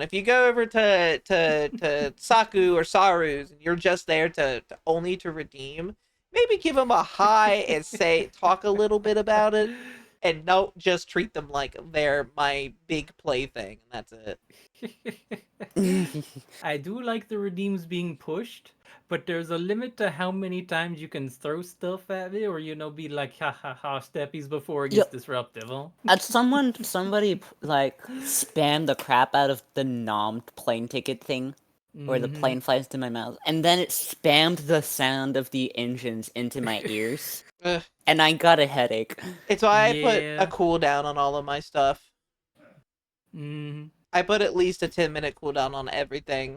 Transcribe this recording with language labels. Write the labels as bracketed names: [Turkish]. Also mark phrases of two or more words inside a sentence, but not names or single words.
[English] If you go over to Saku or Saru's and you're just there to only to redeem, maybe give them a hi and talk a little bit about it. And don't just treat them like they're my big plaything. And that's it. I do like the redeems being pushed, but there's a limit to how many times you can throw stuff at me, or be like, ha ha ha, steppies before it gets disruptive. Huh? Somebody like spammed the crap out of the nom plane ticket thing, where the plane flies to my mouth, and then it spammed the sound of the engines into my ears. And I got a headache. It's why I put a cooldown on all of my stuff. I put at least a 10-minute cooldown on everything.